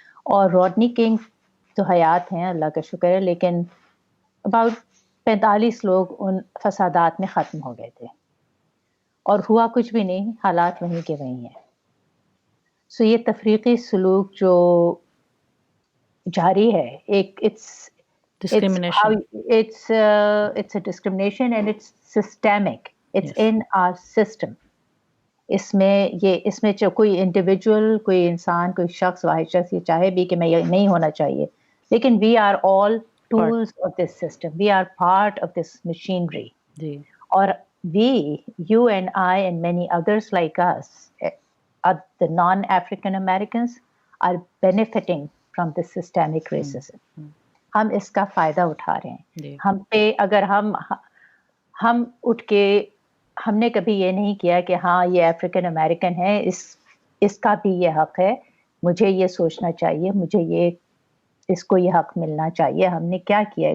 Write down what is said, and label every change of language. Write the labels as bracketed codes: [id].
[hi] और Rodney king तो हयात हैं, अल्लाह का शुक्र है, लेकिन अबाउट 45 लोग उन फसादात में ख़त्म हो गए थे और हुआ कुछ भी नहीं, हालात वहीं के वहीं हैं। सो ये तफ़रीक़ी सलूक जो जारी है, एक [en] Discrimination. it's a discrimination and it's systemic. It's Yes. in our system. [hi] इसमें जो कोई इंडिविजुअल, कोई इंसान, कोई शख्स, वाहिद शख्स ये चाहे भी कि मैं ये नहीं होना चाहिए, लेकिन [en] we are all tools of this system. We are part of this machinery. [hi] जी. [en] और we, you and I and many others like us, the non-African Americans are benefiting from this systemic racism. [hi] हम इसका फ़ायदा उठा रहे हैं। हम पे अगर हम उठ के हमने कभी ये नहीं किया कि हाँ, ये अफ्रीकन अमेरिकन है, इसका भी ये हक़ है, मुझे ये सोचना चाहिए, इसको ये हक़ मिलना चाहिए। हमने क्या किया है?